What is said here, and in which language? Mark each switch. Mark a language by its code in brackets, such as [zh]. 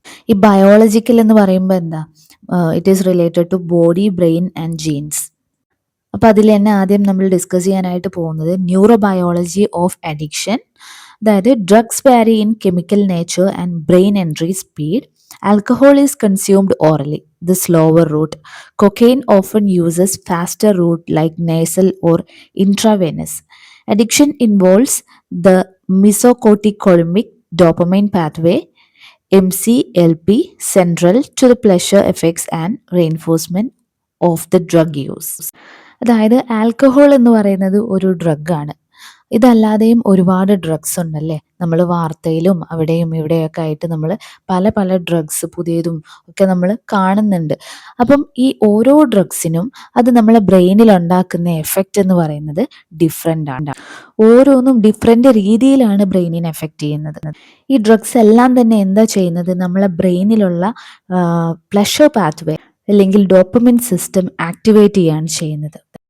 [ml] ഈ ബയോളജിക്കൽ എന്ന് പറയുമ്പോൾ എന്താ? [en] It is related to body, brain and genes. [ml] അപ്പോൾ അതിൽ തന്നെ ആദ്യം നമ്മൾ ഡിസ്കസ് ചെയ്യാനായിട്ട് പോകുന്നത് ന്യൂറോബയോളജി ഓഫ് അഡിക്ഷൻ. അതായത് [en] Drugs vary in chemical nature and brain entry speed. Alcohol is consumed orally, the slower route. Cocaine often uses faster route like nasal or intravenous. Addiction involves the mesocorticotropic dopamine pathway, MCLP, central to the pleasure effects and reinforcement of the drug use. [ml] അതായത് alcohol എന്ന് പറയുന്നത് ഒരു ഡ്രഗാണ്. ഇതല്ലാതെയും ഒരുപാട് drugs ഉണ്ടല്ലേ. നമ്മൾ വാർത്തയിലും അവിടെയും ഇവിടെയൊക്കെ ആയിട്ട് നമ്മൾ പല പല ഡ്രഗ്സ് പുതിയതും ഒക്കെ നമ്മൾ കാണുന്നുണ്ട്. അപ്പം ഈ ഓരോ ഡ്രഗ്സിനും അത് നമ്മളെ ബ്രെയിനിൽ ഉണ്ടാക്കുന്ന എഫക്റ്റ് എന്ന് പറയുന്നത് ഡിഫറെൻ്റ് ആണ്. ഓരോന്നും ഡിഫറെൻ്റ് രീതിയിലാണ് ബ്രെയിനിനെ എഫക്റ്റ് ചെയ്യുന്നത്. ഈ ഡ്രഗ്സ് എല്ലാം തന്നെ എന്താ ചെയ്യുന്നത്, നമ്മളെ ബ്രെയിനിലുള്ള പ്ലഷർ പാത്വേ അല്ലെങ്കിൽ ഡോപ്പമിൻ സിസ്റ്റം ആക്ടിവേറ്റ് ചെയ്യാണ് ചെയ്യുന്നത്.